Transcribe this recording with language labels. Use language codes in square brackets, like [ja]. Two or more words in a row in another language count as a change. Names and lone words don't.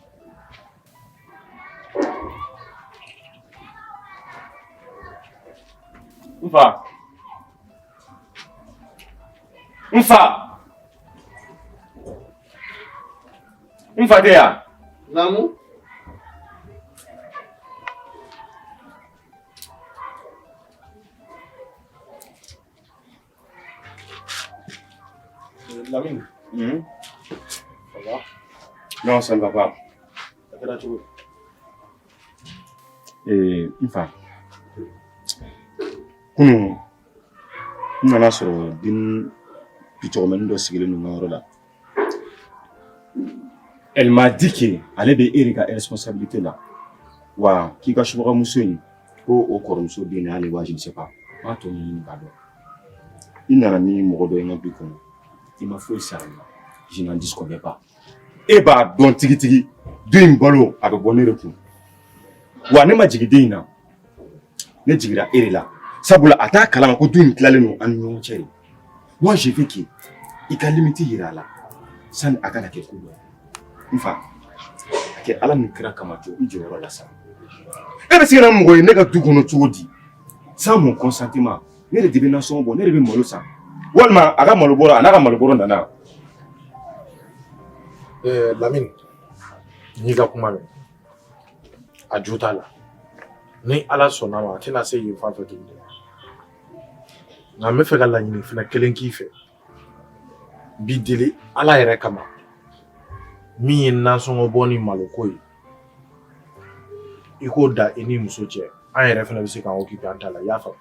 [bm] Nfa tɛ yan. Naamu. Lamine. [fr] Ça va? Non, ça ne va pas. [bm] Ça kɛra cogo di? Nfa. Kunu n nana sɔrɔ den bitɔgɔmɛnin dɔ sigilen don n ka yɔrɔ la. [fr] Elle m'a dit que [bm] ale bɛ e de ka responsabilité la wa k'i ka subagamuso in ko o kɔrɔmuso den de y'ale wa [fr] je ne sais pas. [bm] N b'a tɔ ɲɛɲini k'a dɔn. I nana ni mɔgɔ dɔ ye n ka du kɔnɔ i ma foyi sara n na [fr] je n'en disconviens pas. [bm] E b'a dɔn tigitigi den in balo a bɛ bɔ ne de kun wa ne ma jigin den in na ne jigira e de la. Sabula a t'a kalama ko du in tilalen don an ni ɲɔgɔn cɛ de. [fr] Moi je veux que [bm] i ka limite yira a la sani a kana kɛ ko dɔ ye. Nfa a kɛ ala ni kira kama jɔ i jɔyɔrɔ la sa. E bɛ se ka na mɔgɔ ye ne ka du kɔnɔ cogo di [fr] sans mon consentement [bm] ne de bɛ nasɔngɔ bɔ ne de bɛ malo san walima a ka malo bɔra a n'a ka malo bɔrɔ nana. Lamine n'i ka kuma mɛn a ju t'a la ni ala sɔnna ma a tɛna se yen fan fɛ tuguni nka n bɛ fɛ ka laɲini fana kelen k'i fɛ b'i deli ala yɛrɛ kama min ye nasɔngɔ bɔ ni maloko ye i k'o da i ni muso cɛ an yɛrɛ fana bɛ se k'an occuper an ta la i y'a faamu